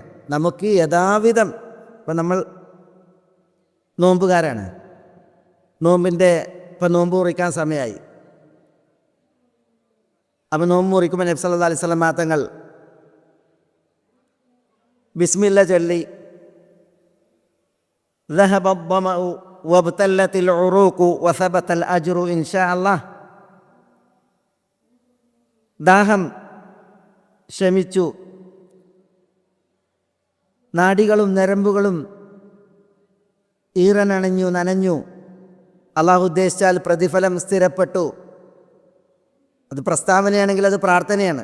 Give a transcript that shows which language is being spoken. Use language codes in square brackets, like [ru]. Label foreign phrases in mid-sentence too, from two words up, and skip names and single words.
[ml] നമുക്ക് യഥാവിധം, ഇപ്പം നമ്മൾ നോമ്പുകാരാണ്, നോമ്പിൻ്റെ ഇപ്പം നോമ്പ് മുറിക്കാൻ സമയമായി. അപ്പം നോമ്പ് മുറിക്കുമ്പോൾ നബി [ar] صلى الله عليه وسلم [ml] തങ്ങൾ ബിസ്മില്ല ചൊല്ലി [ar] ذهب الظمأ وابتلت العروق وثبت الأجر إن شاء الله. [ml] ദാഹം ശമിച്ചു, നാഡികളും ഞരമ്പുകളും ഈറനണഞ്ഞു, നനഞ്ഞു. അള്ളാഹു ഉദ്ദേശിച്ചാൽ പ്രതിഫലം സ്ഥിരപ്പെട്ടു. അത് പ്രസ്താവനയാണെങ്കിൽ അത് പ്രാർത്ഥനയാണ്.